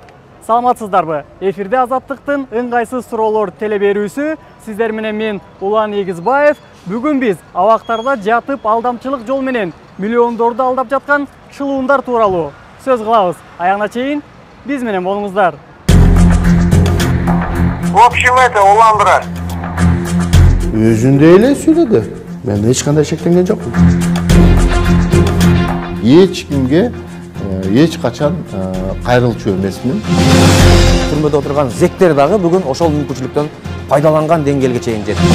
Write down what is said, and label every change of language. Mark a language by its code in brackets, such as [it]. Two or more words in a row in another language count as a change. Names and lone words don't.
[ky] Саламатсыздарбы? Эфирде Азаттыктын ыңгайсыз суроолор телеберүүсү. Сиздер менен мен Улан Эгизбаев. Бүгүн биз абактарда жатып алдамчылык жол менен миллиондорду алдап жаткан шылуундар тууралуу сөз кылабыз. Аягына чейин биз менен болуңуздар. [ru] В общем, это Улан брат. [ky] Өзүндө эле сүйлөдү. Мен эч кандай шектенген жокмун. Эч кимге эч качан кайрылчу эмесмин. Түрмөдө отурган зектер дагы бүгүн ошол мүмкүнчүлүктөн пайдаланган деңгээлге чейин жетти.